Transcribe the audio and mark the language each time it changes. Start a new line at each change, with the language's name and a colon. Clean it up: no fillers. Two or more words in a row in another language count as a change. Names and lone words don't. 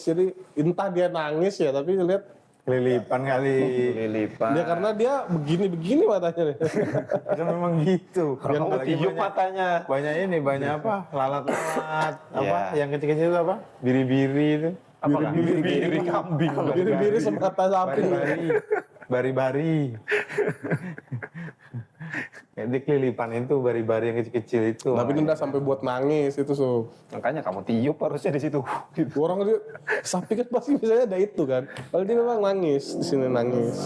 Indonesian: Jadi entah dia nangis ya, tapi saya lihat Kelilipan kali. Lilipan. dia karena dia begini matanya nih. Kan memang gitu. Kamu tiup matanya. Banyak ini, banyak apa? Lalat-lalat. Apa? Iya. Yang kecil-kecil itu apa? Biri-biri itu. Apa? Biri kambing. Biri-biri semata sapi. Bari-bari. Bari-bari. Kayak di kelilipan itu, bari-bari yang kecil-kecil itu. Tapi nggak sampai buat nangis itu so. Makanya kamu tiup harusnya di situ. Gitu. Orang dia sapi kan pasti biasanya ada itu kan. Kalau dia memang nangis di sini nangis.